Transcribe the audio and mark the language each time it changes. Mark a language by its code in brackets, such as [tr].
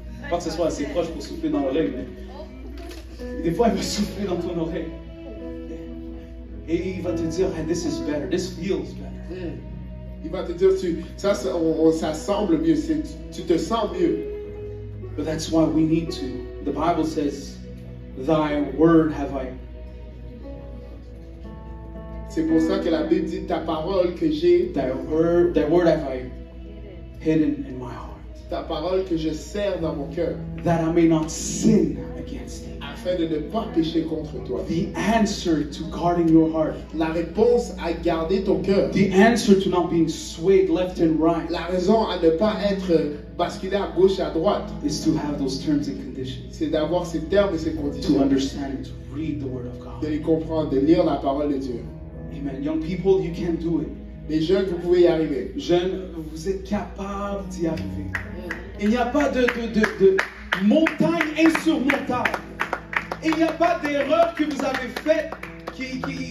[fr] Pas que ce soit assez proche pour souffler dans l'oreille, mais des fois il va souffler dans ton oreille. Et il va te dire, [en] hey, this is better, this feels better. [fr] Il va te dire, ça semble mieux, tu te sens mieux. [en] But that's why we need to. The Bible says, thy word have I. [fr] C'est pour ça que la Bible dit, ta parole que j'ai, [en] thy word have I hidden in my heart. [fr] Ta parole que je serre dans mon cœur. [en] That I may not sin against thee. [fr] Afin de ne pas pécher contre toi. [en] The answer to guarding your heart. [fr] La réponse à garder ton cœur. [en] The answer to not being swayed left and right. [fr] La raison à ne pas être basculé à gauche et à droite. [en] Is to have those terms and conditions. [fr] C'est d'avoir ces termes et ces conditions. [en] To understand and to read the word of God. [fr] De les comprendre, de lire la parole de Dieu. Amen. [en] Young people, you can do it. [fr] Les jeunes, vous pouvez y arriver. Jeunes, vous êtes capables d'y arriver. Il n'y a pas de montagne insurmontable. Il n'y a pas d'erreur que vous avez faite qui...